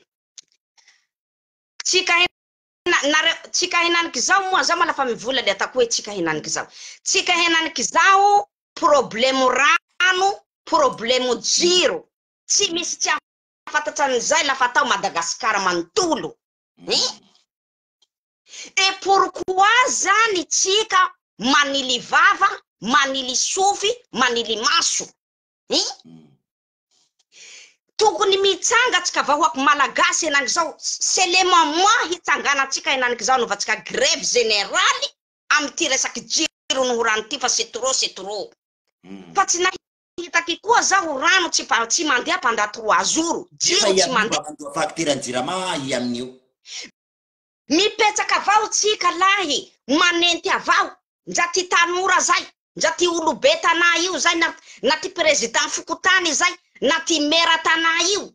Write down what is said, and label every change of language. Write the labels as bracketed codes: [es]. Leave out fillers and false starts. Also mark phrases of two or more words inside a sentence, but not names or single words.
[mg] Tsika henaniky zao moa zao malafa mivola le atako hoe tsika henaniky zao. Tsika henaniky zao problemo rano, problemo jiro. Tsy misy tsy afatatsy an'izay lafa tao Madagasikara manontolo. [fr] Et pourquoi [mg] zany tsika manily vava, manily sofy, manily maso? Tokony mitsangatsika vahoaky malagasy henaniky zao. [fr] C'est le moment [mg] hitsanganatsika henaniky zao novatsika [fr] grève générale [mg] amty resaky jiro no rano ty fa [fr] c'est trop. [mg] Fa tsy nahitaky koa zaho rano tsy mandeha [fr] pendant 3 jours. [mg] Jiro tsy mandeha. Facture jirama i amin'io. Mipetraka avao tsika lahy, manenty avao. Njaty tanora zay, njaty olo be tanà io zay na ty président Fokotany zay, na ty mera tanà io.